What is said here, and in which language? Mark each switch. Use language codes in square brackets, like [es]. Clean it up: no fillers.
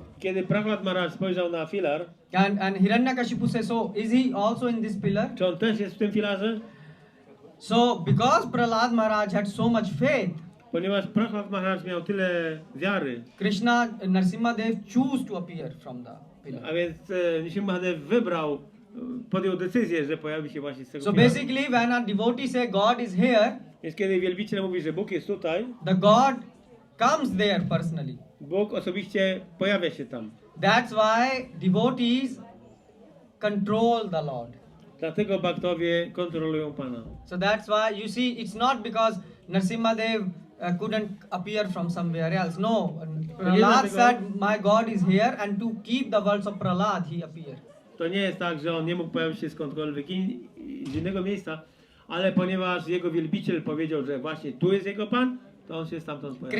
[pl] Kiedy Prahlad Maharaj spojrzał na filar, [en] and Hiranyakashipu says, so is he also in this pillar? [pl] czy on też jest w tym filarze? [en] So because Prahlada Maharaj had so much faith, [pl] Ponieważ Prahlad Maharaj miał tyle wiary, [en] Krishna Narasimhadev chose to appear from the pillar. [pl] a więc Nrisimhadev podjął decyzję, że pojawi się właśnie z tego [en] So [pl] filaru. [en] basically, when a devotee say God is here, [pl] Więc kiedy wielbiciel mówi, że Bóg jest tutaj, [en] the God comes there personally. [pl] Bóg osobiście pojawia się tam. [en] That's why devotees control the Lord. [pl] Dlatego bhaktowie kontrolują Pana. [en] So that's why you see, it's not because Narasimhadev couldn't appear from somewhere else. No, Prahlad said, my God is here, and to keep the words of Prahlad, he appeared. [pl] To nie jest tak, że on nie mógł pojawić się skądkolwiek z innego miejsca, ale ponieważ jego wielbiciel powiedział, że właśnie tu jest jego Pan, to on się stamtąd pojawił.